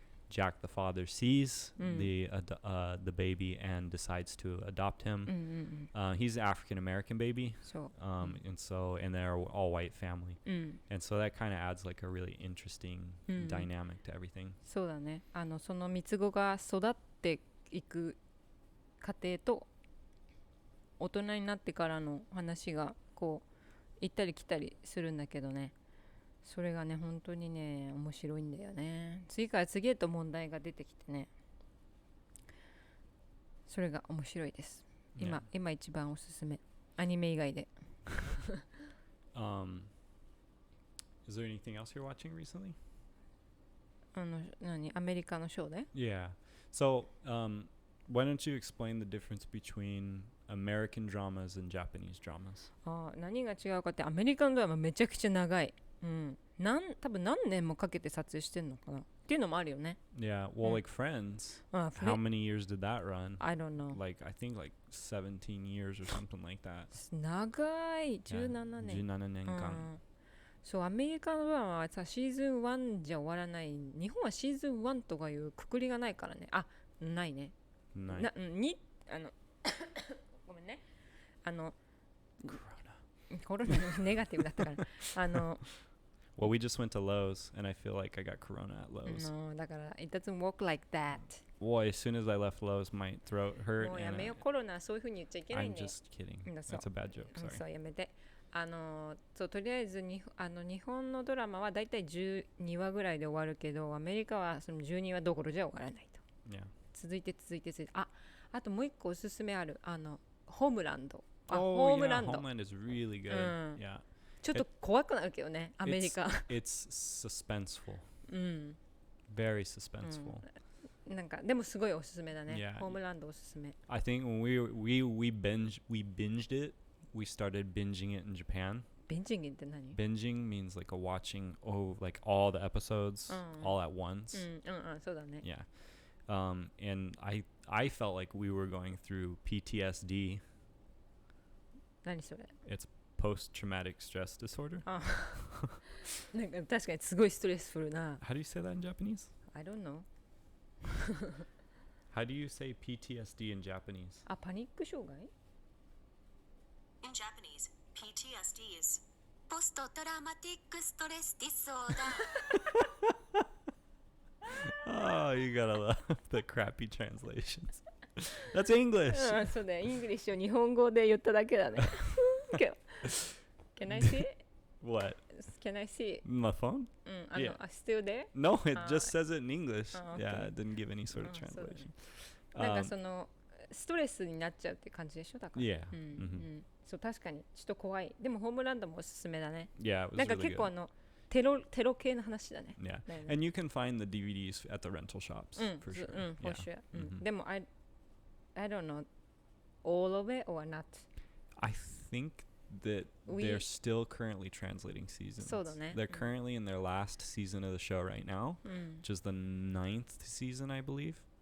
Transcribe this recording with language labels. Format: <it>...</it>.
<en>Jack, the father, sees the baby and decides to adopt him. He's an African American baby, and they're all white family, and so that kind of adds like a really interesting dynamic to everything.</en> <ja>そうだね。その三つ子が育っていく過程と大人になってからの話がこう行ったり来たりするんだけどね。それがね本当にね面白いんだよね。次から次へと問題が出てきてね、それが面白いです。今一番おすすめ、アニメ以外で。</ja> <en>Is there anything else you're watching recently?</en> <ja>アメリカのショーで？</ja> <en>Yeah. So, why don't you explain the difference between American dramas and Japanese dramas?</en> <ja>何が違うかって、アメリカのドラマめちゃくちゃ長い。多分何年もかけて撮影してんのかなっていうのもあるよね。</ja> <en>Yeah, well, like Friends, how many years did that run? I don't know. I think 17 years or something like that.</en> <ja>長い、17年。 17年間。そう、アメリカのドラマはさ、シーズン1じゃ終わらない。日本はシーズン1とかいうくくりがないからね。ないね。ごめんね。コロナのネガティブだったから。</ja> <en>Well, we just went to Lowe's, and I feel like I got corona at Lowe's. No,</en> <ja>だから、</ja> <en>it doesn't work like that. Well, as soon as I left Lowe's, my throat hurt.</en> <ja>もうやめよ、コロナそういう風に言っちゃいけないん</ja> <en>I'm</en> <ja>だよ。</ja> <en>just kidding. That's a bad joke. Sorry.</en> <ja>そうやめて。そうとりあえず日本のドラマはだいたい12話ぐらいで終わるけど、アメリカはその12話どころじゃ終わらないと。</ja> <en>Yeah.</en> <ja>続いて。あともう一個おすすめある。ホームランド。ホームランド。</ja> <en>Homeland is really good. Yeah.</en> <ja>ちょっと怖くなるけどね、アメリカ。</ja> <en>It's suspenseful. Very suspenseful.</en> <ja>なんかでもすごいおすすめだね。ホームランドおすすめ。</ja> <en>I think when we binged it, we started binging it in Japan.</en> <ja>Binging って何？</ja> <en>Binging means like watching like all the episodes all at once.</en> <ja>そうだね。</ja> <en>Yeah. And I felt like we were going through PTSD.</en> <ja>何それ</ja> <en>？It's post-traumatic stress disorder.</en> <ja>なんか確かにすごいストレスフルな。</ja> <en>How do you say that in Japanese? I don't know. How do you say PTSD in Japanese?</en> <ja>パニック障害？</ja> <en>In Japanese, PTSD is post-traumatic stress disorder. Oh, you gotta love the crappy translations. That's English.</en> <ja>そうだよ、イングリッシュを日本語で言っただけだね。</ja> <en>Can I see? What? Can I see? My phone? Yeah. Still there? No, it just says it in English. Yeah, it didn't give any sort of translation.</en> <ja>なんかそのストレスになっちゃうって感じでしょだから。</ja> <en>Yeah.</en> <ja>そう確かにちょっと怖い。でもホームランドもおすすめだね。</ja> <en>Yeah, it was</en> <ja>なんか結構テロ系の話だね。</ja> <en>Yeah. And you can find the DVDs at the rental shops for sure. For sure.</en> <ja>でも</ja> <en>I don't know all of it or not. I think that they're still currently translating seasons. They're currently in their last season of the show right now, which is the 9th season, I believe.</en>